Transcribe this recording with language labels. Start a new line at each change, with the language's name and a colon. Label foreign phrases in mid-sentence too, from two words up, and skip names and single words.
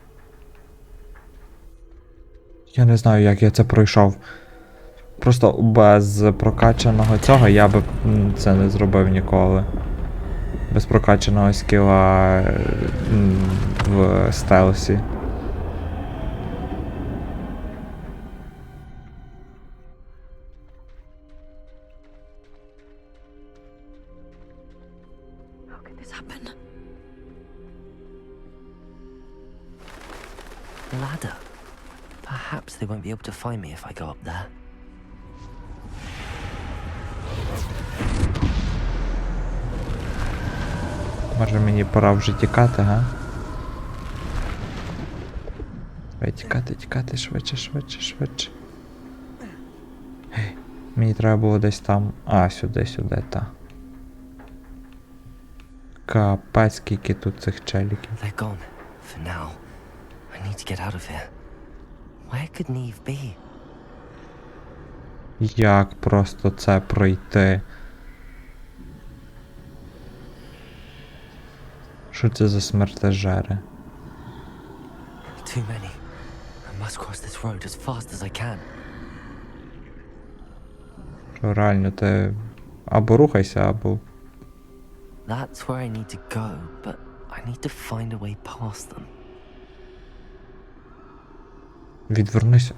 Ukrainian: Я не знаю, як я це пройшов. Просто без прокачаного цього я би це не зробив ніколи. Без прокачаного скіла в стелсі.
English: How could this happen? Ladder. Perhaps they won't be able to find me if I go up there.
Ukrainian: Може мені пора вже тікати, га? Давай тікати, швидше. Гей, мені треба було десь там. А, сюди, та. Капець, скільки тут цих челіків.
English: They're gone. For now. I need to get out of here. Where could Neve be?
Ukrainian: Як просто це пройти? Що це за смертежери?
English: Too many. I must cross this road as fast as I can.
Ukrainian: Що реально ти або рухайся, або...
English: That's where I need to go, but I need to find a way past them.
Ukrainian: Відвернися.